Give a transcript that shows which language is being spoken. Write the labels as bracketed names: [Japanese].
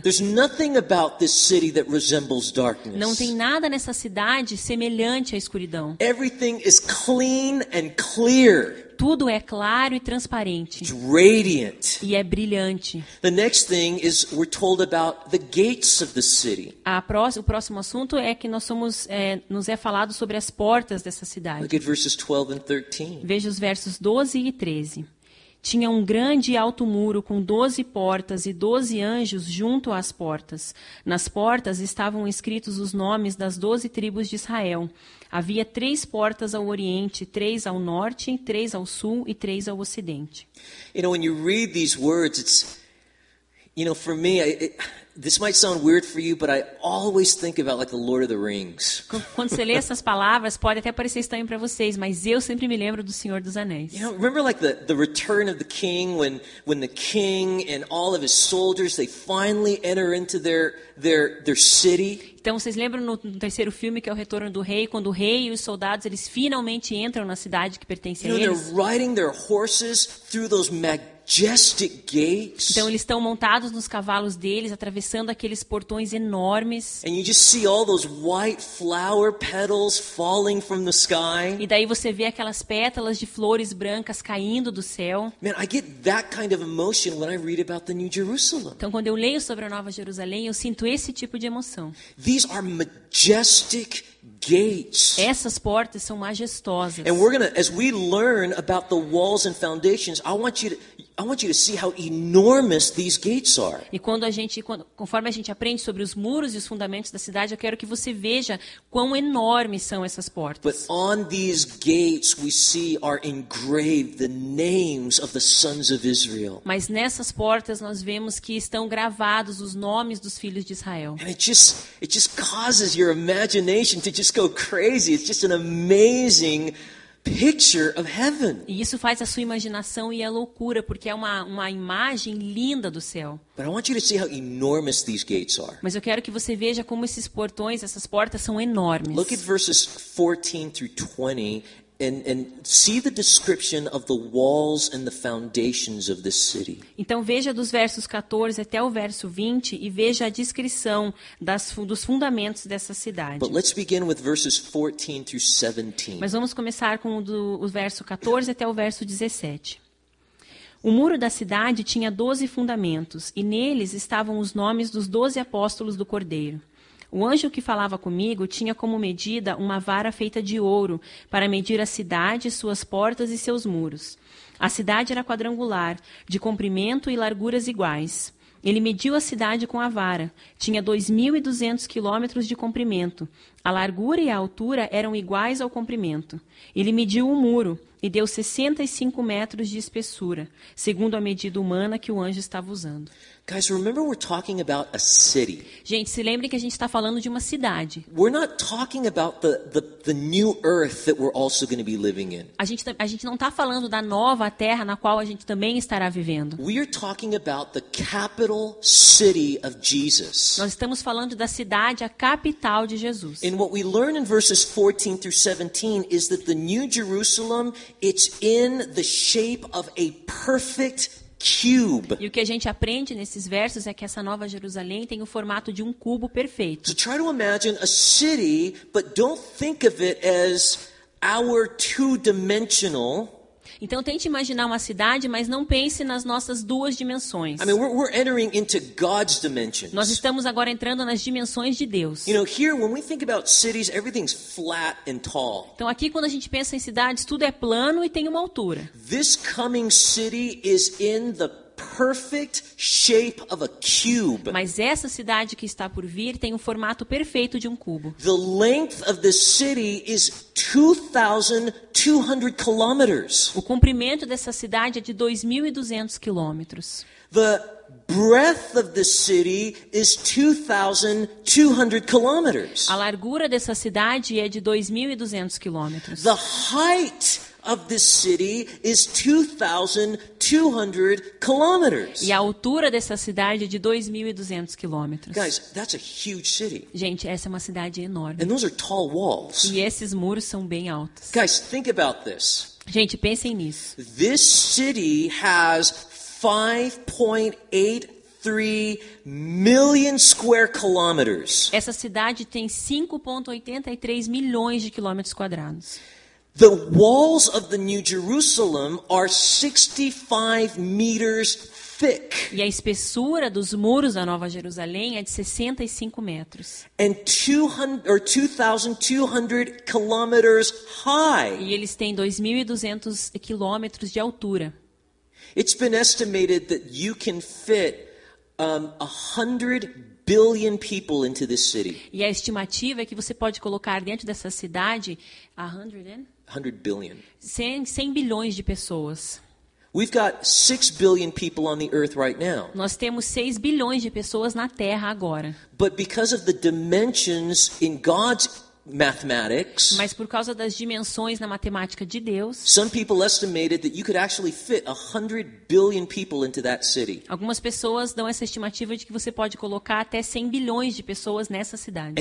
[English] There's nothing about this city that resembles darkness. [Portuguese] Não tem nada nessa cidade semelhante à escuridão. [English] Everything is clean and clear. [Portuguese] Tudo é claro e transparente. [English] It's radiant. [Portuguese] E é brilhante. [English] The next thing is we're told about the gates of the city. [Portuguese] O próximo assunto é que nos é falado sobre as portas dessa cidade. [English] Look at verses 12 and 13. [Portuguese] Veja os versos 12 e 13. Tinha um grande e alto muro com 12 portas e 12 anjos junto às portas. Nas portas estavam escritos os nomes das 12 tribos de Israel. Havia 3 portas ao oriente, 3 ao norte, 3 ao sul e 3 ao ocidente. [English] You know, when you read these words, it's, you know, for me, this might sound weird for you, but I always think about like the Lord of the Rings. [Portuguese] Quando você lê essas palavras, pode até parecer estranho para vocês, mas eu sempre me lembro do Senhor dos Anéis. [English] You know, remember like the return of the king when the king and all of his soldiers, they finally enter into their city? [Portuguese] Então, vocês lembram no terceiro filme, que é o Retorno do Rei, quando o rei e os soldados, eles finalmente entram na cidade que pertence a [English] You know, [Portuguese] eles? [English] they're riding their horses through those majestic gates. [Portuguese] Então, eles estão montados nos cavalos deles, atravessando aqueles portões enormes. [English] And you just see all those white flower petals falling from the sky. [Portuguese] E daí você vê aquelas pétalas de flores brancas caindo do céu. [English] Man, I get that kind of emotion when I read about the New Jerusalem. [Portuguese] Então, quando eu leio sobre a Nova Jerusalém, eu sinto esse tipo de emoção. [English] These are majestic gates. [Portuguese] Essas portas são majestosas. [English] And we're going to, as we learn about the walls and foundations, I want you to see how enormous these gates are. [Portuguese] E conforme a gente aprende sobre os muros e os fundamentos da cidade, eu quero que você veja quão enormes são essas portas. [English] But on these gates we see are engraved the names of the sons of Israel. [Portuguese] Mas nessas portas nós vemos que estão gravados os nomes dos filhos de Israel. [English] And it just causes your imagination to just go crazy. It's just an amazing picture of heaven. [Portuguese] E isso faz a sua imaginação ir à loucura, porque é uma imagem linda do céu. [English] But I want you to see how enormous these gates are. [Portuguese] Mas eu quero que você veja como esses portões, essas portas são enormes. [English] Look at verses 14 through 20 and see the description of the walls and the foundations of this city. [Portuguese] Então veja dos versos 14 até o verso 20 e veja a descrição dos fundamentos dessa cidade. [English] But let's begin with verses 14 through 17. [Portuguese] Mas vamos começar com o verso 14 até o verso 17. O muro da cidade tinha 12 fundamentos, e neles estavam os nomes dos 12 apóstolos do Cordeiro. O anjo que falava comigo tinha como medida uma vara feita de ouro para medir a cidade, suas portas e seus muros. A cidade era quadrangular, de comprimento e larguras iguais. Ele mediu a cidade com a vara. Tinha 2.200 quilômetros de comprimento. A largura e a altura eram iguais ao comprimento. Ele mediu o muro e deu 65 metros de espessura, segundo a medida humana que o anjo estava usando. [English] Guys, remember we're talking about a city. [Portuguese] Gente, se lembrem que a gente está falando de uma cidade. [English] We're not talking about the new earth that we're also going to be living in. [Portuguese] A gente não está falando da nova terra na qual a gente também estará vivendo. [English] We are talking about the capital city of Jesus. [Portuguese] Nós estamos falando da cidade, a capital de Jesus. [English] And what we learn in verses 14 through 17 is that the New Jerusalem, it's in the shape of a perfect cube. [Portuguese] E o que a gente aprende nesses versos é que essa nova Jerusalém tem o formato de um cubo perfeito. [English] So try to imagine a city, but don't think of it as our two-dimensional. [Portuguese] Então tente imaginar uma cidade, mas não pense nas nossas duas dimensões. [English] I mean, we're entering into God's dimensions. [Portuguese] Nós estamos agora entrando nas dimensões de Deus. [English] You know, here when we think about cities, everything's flat and tall. [Portuguese] Então aqui quando a gente pensa em cidades, tudo é plano e tem uma altura. [English] This coming city is in the perfect shape of a cube. [Portuguese] Mas essa cidade que está por vir tem o formato perfeito de um cubo. [English] The length of this city is 2,200 kilometers. [Portuguese] O comprimento dessa cidade é de 2.200 quilômetros. [English] The breadth of this city is 2,200 kilometers. [Portuguese] A largura dessa cidade é de 2.200 quilômetros. [English] The height of this city is 2,200 kilometers. [Portuguese] E a altura dessa cidade é de 2.200 quilômetros. [English] Guys, that's a huge city. [Portuguese] Gente, essa é uma cidade enorme. [English] And those are tall walls. [Portuguese] E esses muros são bem altos. [English] Guys, think about this. [Portuguese] Gente, pensem nisso. [English] This city has 5.83 million square kilometers. [Portuguese] Essa cidade tem 5,83 milhões de quilômetros quadrados. [English] The walls of the New Jerusalem are 65 meters thick. [Portuguese] E a espessura dos muros da Nova Jerusalém é de 65 metros. [English] And 2,200 kilometers high. [Portuguese] E eles têm 2.200 quilômetros de altura. [English] It's been estimated that you can fit 100 billion people into this city. [Portuguese] E a estimativa é que você pode colocar dentro dessa cidade [English] 100 billion. [Portuguese] 100 bilhões de pessoas. [English] We've got 6 billion people on the earth right now. [Portuguese] Nós temos 6 bilhões de pessoas na Terra agora. [English] But because of the dimensions in God's mathematics, [Portuguese] Mas por causa das dimensões na matemática de Deus, [English] some people estimated that you could actually fit 100 billion people into that city. [Portuguese] algumas pessoas dão essa estimativa de que você pode colocar até 100 bilhões de pessoas nessa cidade.